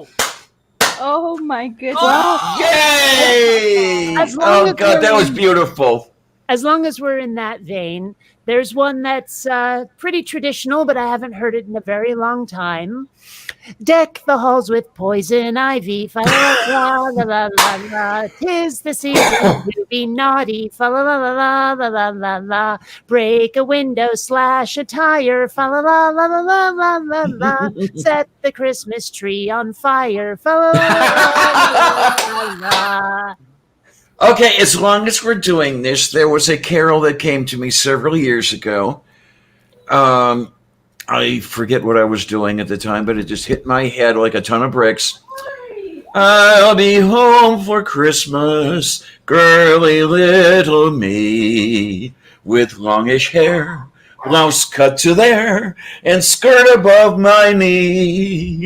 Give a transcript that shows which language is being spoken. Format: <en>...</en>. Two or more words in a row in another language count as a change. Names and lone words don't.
<en>Oh my goodness. Yay! As long Oh as God, that we're was in- beautiful. As long as we're in that vein, there's one that's pretty traditional, but I haven't heard it in a very long time. Deck the halls with poison ivy, fa la la la la la la. 'Tis the season to be naughty, fa la la la la la la la la. Break a window, slash a tire, fa la la la la la la la la. Set the Christmas tree on fire, fa la la la la la la. Okay, as long as we're doing this, there was a carol that came to me several years ago. I forget what I was doing at the time, but it just hit my head like a ton of bricks. I'll be home for Christmas, girly little me, with longish hair, blouse cut to there, and skirt above my knee.</en>